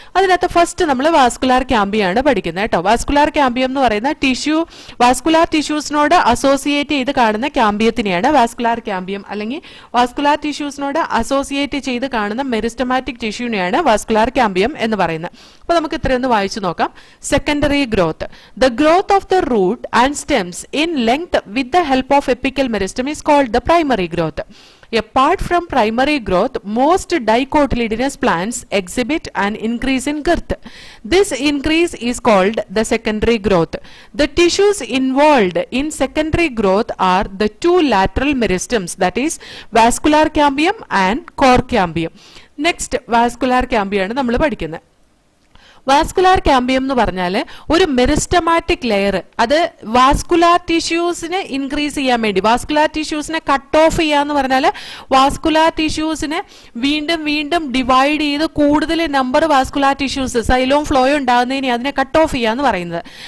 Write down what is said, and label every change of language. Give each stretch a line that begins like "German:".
Malayalam: അതിനകത്ത് ഫസ്റ്റ് നമ്മൾ വാസ്കുലാർ ക്യാമ്പിയാണ് പഠിക്കുന്നത് കേട്ടോ. വാസ്കുലാർ ക്യാമ്പിയം എന്ന് പറയുന്ന ടിഷ്യൂ, വാസ്കുലാർ ടിഷ്യൂസിനോട് അസോസിയേറ്റ് ചെയ്ത് കാണുന്ന ക്യാമ്പിയത്തിനെയാണ് വാസ്കുലാർ ക്യാമ്പിയം, അല്ലെങ്കിൽ വാസ്കുലാർ ടിഷ്യൂസിനോട് അസോസിയേറ്റ് ചെയ്ത് കാണുന്ന മെരിസ്റ്റമാറ്റിക് ടിഷ്യൂനെയാണ് വാസ്കുലാർ ക്യാമ്പിയം എന്ന് പറയുന്നത്. അപ്പൊ നമുക്ക് ഇത്രയൊന്ന് വായിച്ചു നോക്കാം.
English: Secondary growth, the growth of the root and stems in length with the help of apical meristem is called the primary growth. Apart from primary growth, most dicotyledonous plants exhibit an increase in girth. This increase is called the secondary growth. The tissues involved in secondary growth are the 2 lateral meristems, that is vascular cambium and core cambium. Next, vascular cambium
Malayalam: ആണ് നമ്മൾ പഠിക്കുന്നത്. Vascular cambium എന്ന് പറഞ്ഞാൽ ഒരു meristematic layer, അത് vascular ടിഷ്യൂസിനെ increase ചെയ്യാൻ വേണ്ടി, vascular ടിഷ്യൂസിനെ cut off ചെയ്യാന്ന് പറഞ്ഞാൽ വാസ്കുലാർ ടിഷ്യൂസിനെ വീണ്ടും വീണ്ടും ഡിവൈഡ് ചെയ്ത് കൂടുതൽ നമ്പർ വാസ്കുലാർ ടിഷ്യൂസ് സൈലോം ഫ്ലോയോ ഉണ്ടാകുന്നതിനെ അതിനെ കട്ട് ഓഫ് ചെയ്യാന്ന് പറയുന്നത്.